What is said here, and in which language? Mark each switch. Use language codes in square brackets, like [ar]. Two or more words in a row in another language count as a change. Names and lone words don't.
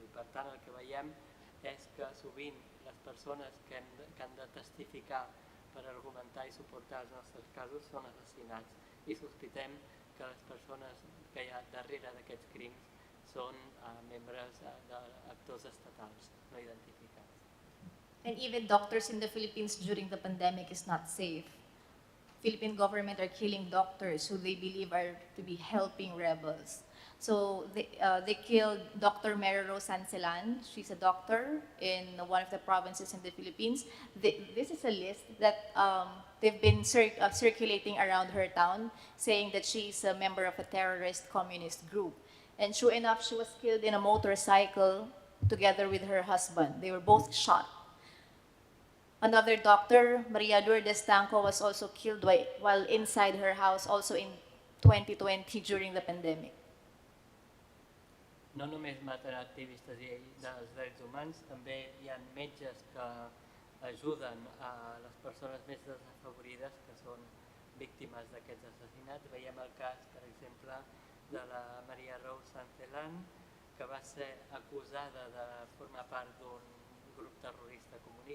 [ca] Per tant, el que veiem és que sovint les persones que han de testificar per argumentar i suportar els nostres casos són assassinats i sospitem que les persones que hi ha darrere d'aquests crims són membres d'actors estatals no identificats. [en] And even doctors in the Philippines during the pandemic is not safe. Philippine government are killing doctors who they believe are to be helping rebels. So they killed Dr. Merero Sancelan. She's a doctor in one of the provinces in the Philippines. This is a list that they've been circulating around her town, saying that she's a member of a terrorist communist group. And sure enough, she was killed in a motorcycle together with her husband. They were both shot. Another doctor, Maria Lourdes Tanco, was also killed while inside her house, also in 2020 during the pandemic. [ca] No només maten activistes dels drets humans, també hi ha metges que ajuden a les persones més desafavorides que són víctimes d'aquests assassinats. Veiem el cas, per exemple, de la Maria Rose Sancelan, que va ser acusada de formar part d'un grup terrorista comunista.